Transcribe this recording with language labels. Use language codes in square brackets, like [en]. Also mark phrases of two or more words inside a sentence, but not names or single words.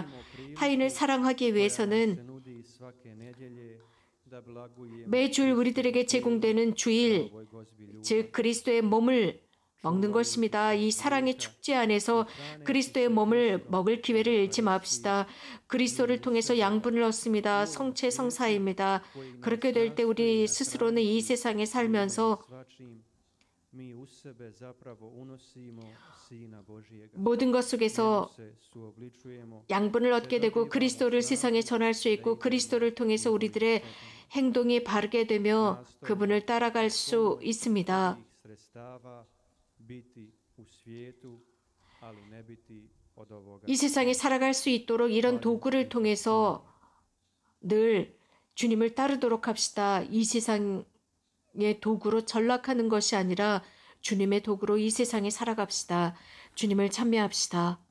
[ko] 타인을 사랑하기 위해서는 매주일 우리들에게 제공되는 주일, 즉 그리스도의 몸을 먹는 것입니다. 이 사랑의 축제 안에서 그리스도의 몸을 먹을 기회를 잃지 맙시다. 그리스도를 통해서 양분을 얻습니다. 성체 성사입니다. 그렇게 될 때 우리 스스로는 이 세상에 살면서 [bs] mi u sebe zapravo unosimo Sina Božijega. [ko] 모든 것 속에서 [bs] se suobličujemo [ko] 양분을 얻게 되고 그리스도를 세상에 전할 수 있고 그리스도를 통해서 우리들의 행동이 바르게 되며 그분을 따라갈 수 있습니다. [bs] sredstava biti u svijetu, ali ne biti od ovoga. [ko] 이 세상에 살아갈 수 있도록 이런 도구를 통해서 늘 주님을 따르도록 합시다. 이 세상의 도구로 전락하는 것이 아니라 주님의 도구로 이 세상에 살아갑시다. 주님을 찬미합시다.